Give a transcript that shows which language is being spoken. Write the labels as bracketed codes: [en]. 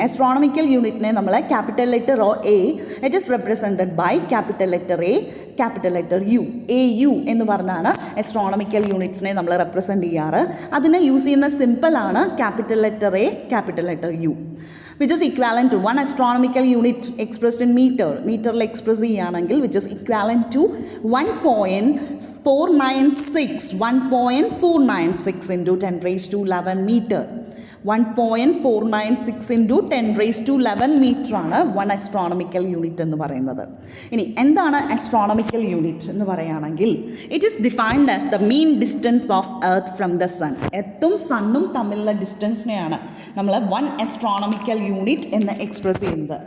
[ml] astronomical യൂണിറ്റിനെ നമ്മൾ capital letter A, [en] it is represented by capital letter A, [ml] capital letter U. AU എന്ന് പറഞ്ഞാണ് astronomical യൂണിറ്റ്സിനെ നമ്മൾ represent ചെയ്യാറ്. അതിന് യൂസ് ചെയ്യുന്ന സിമ്പിളാണ് capital letter A, capital letter U, [en] which is equivalent to 1 astronomical unit expressed in meter. [ml] മീറ്ററിൽ express ചെയ്യുകയാണെങ്കിൽ [en] which is equivalent to 1.496 into 10⁻11 meter. [ml] 1.496 into 10⁻11 metre ആണ് 1 astronomical unit എന്ന് പറയുന്നത്. ഇനി എന്താണ് astronomical unit എന്ന് പറയുകയാണെങ്കിൽ [en] It is defined as the mean distance of earth from the sun. [ml] എർത്തും സണ്ണും തമ്മിലുള്ള ഡിസ്റ്റൻസിനെയാണ് നമ്മൾ 1 astronomical unit എന്ന് എക്സ്പ്രസ് ചെയ്യുന്നത്.